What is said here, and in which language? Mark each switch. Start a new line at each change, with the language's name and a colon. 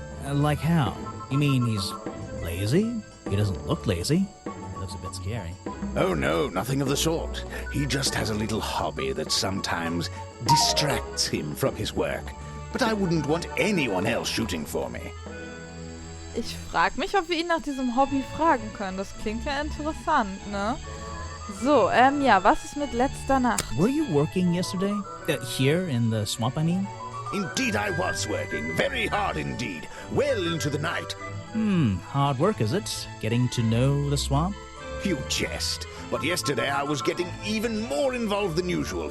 English: Like how? You mean he's lazy? He doesn't look lazy. He looks a bit scary. Oh no, nothing of the sort. He just has a little hobby that sometimes distracts him from his work. But I wouldn't want anyone else shooting for me.
German: Ich frage mich, ob wir ihn nach diesem Hobby fragen können. Das klingt ja interessant, ne? So, ja, was ist mit letzter Nacht?
English: Were you working yesterday? Here in the swamp, I mean? Indeed I was working. Very hard indeed. Well into the night. Hard work, is it? Getting to know the swamp? You jest. But yesterday I was getting even more involved than usual.